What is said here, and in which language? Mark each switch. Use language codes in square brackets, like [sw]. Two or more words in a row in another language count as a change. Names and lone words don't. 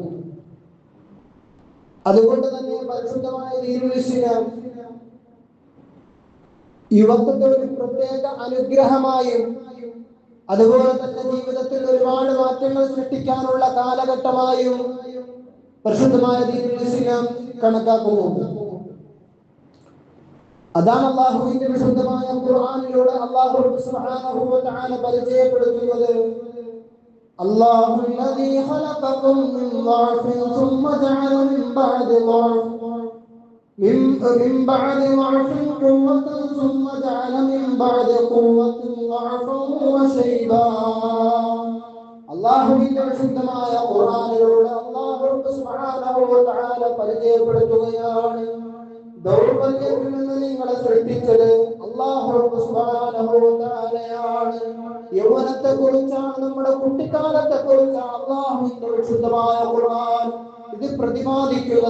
[ml] അതുകൊണ്ട് തന്നെ പരിശുദ്ധമായ ദീനുൽ ഇസ്ലാം യുവത്വത്തെ ഒരു പ്രത്യേക അനുഗ്രഹമായും അതുപോലെ തന്നെ ജീവിതത്തിൽ ഒരുപാട് മാറ്റങ്ങൾ സൃഷ്ടിക്കാനുള്ള കാലഘട്ടമായും പരിശുദ്ധമായ ദീനുൽ ഇസ്ലാം കണക്കാക്കുന്നുണ്ട്. അതാണ് അല്ലാഹുവിന്റെ വിശുദ്ധമായ ഖുർആനിലൂടെ [ar] الله سبحانه وتعالى [ml] പരിചയപ്പെടുത്തുന്നത്. [ar] الله الذي خلقكم من ضعف ثم جعل من بعد ضعف من بعد ضعف قوة ثم جعل من بعد قوة ضعفا وشيبا. [ml] അല്ലാഹുവിന്റെ വിശുദ്ധമായ ഖുർആനിലൂടെ [ar] الله سبحانه وتعالى [ml] പരിചയപ്പെടുത്തുകയാണ്, ദൗർബല്യത്തിൽ നിന്ന് നിങ്ങളെ സൃഷ്ടിച്ചത് [ar] الله سبحانه و [ml] തആലയാണ്. യൗവനത്തെ കുറിച്ചാണ്, നമ്മുടെ കുട്ടിക്കാലത്തെ കുറിച്ചാണ് അല്ലാഹുവിന്റെ വിശുദ്ധമായ ഖുർആൻ ഇത് പ്രതിപാദിക്കുന്നത്.